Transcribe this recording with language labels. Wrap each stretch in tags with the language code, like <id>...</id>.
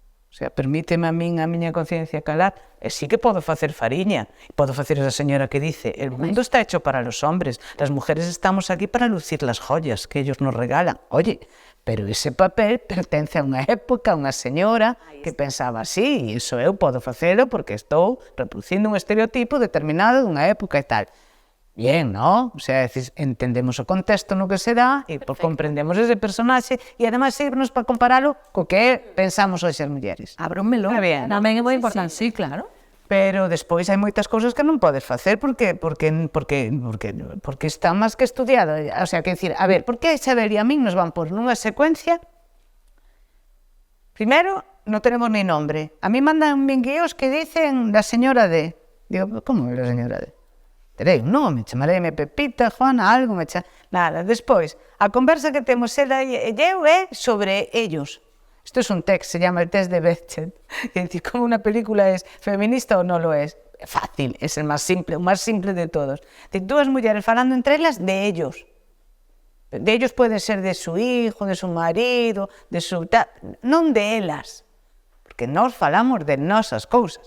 <gl>O sea, permíteme a min, a miña conciencia calar, e sí que podo facer fariña, podo facer esa señora que dice,</gl> <es>el mundo está hecho para los hombres, las mujeres estamos aquí para lucir las joyas que ellos nos regalan.</es> <gl>Oye, pero ese papel pertence a unha época, a unha señora que pensaba así, e iso eu podo facelo porque estou reproducindo un estereotipo determinado dunha época e tal. Bien, ¿no? O sea, entendemos o contexto no que se dá e comprendemos ese personaxe e ademais sirvenos para comparalo co que pensamos hoxe as mulleres. Abro un melón. Tamén é moi importante. Sí, claro. Pero despois hai moitas cousas que non podes facer porque está máis que estudiado. O sea, que decir, a ver, por que a Isabel e a min nos van por nunha secuencia?</gl> <es>Primero, non tenemos ni nombre. A mí mandan guíos que dicen la señora de.</es> <gl>Digo,</gl> <es>como la señora de?</es> <gl>Terei un nome, chamareime Pepita, Juana, algo, nada. Despois, a conversa que temos ela e eu é sobre ellos. Isto é un test,</gl> <es>se llama el test de Bechdel. Es decir, como una película es feminista o no lo es. Fácil, es el más simple de todos. Es decir,</es> <gl>dúas mulleres falando entre elas</gl> <es>de ellos. De ellos puede ser de su hijo, de su marido, de su...</es> <gl>non de elas. Porque nós falamos de nosas cousas.</gl>